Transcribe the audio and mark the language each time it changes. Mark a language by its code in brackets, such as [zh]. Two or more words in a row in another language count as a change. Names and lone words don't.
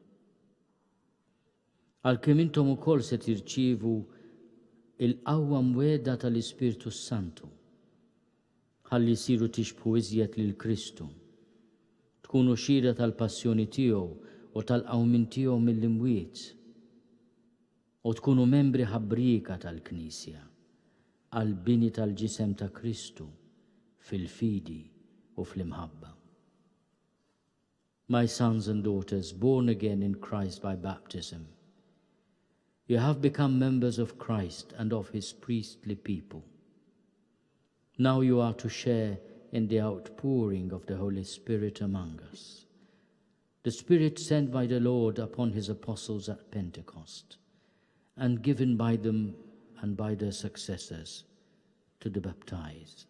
[mt] Għalkemm intom ukoll se tirċievu il-qawwa mweda tal-Ispirtu Santu ħalli jsiru tixbħu iżjed lil Kristu, tkunu xhieda tal-passjoni tiegħu u tal-Qawmien tiegħu mill-Imwiet u tkunu membri ħabbrika tal-Knisja għal-bini tal-ġisem ta' Kristu fil-fidi u fl-imħabba. [en] My sons and daughters, born again in Christ by baptism, you have become members of Christ and of his priestly people. Now you are to share in the outpouring of the Holy Spirit among us, the Spirit sent by the Lord upon his apostles at Pentecost, and given by them and by their successors to the baptized.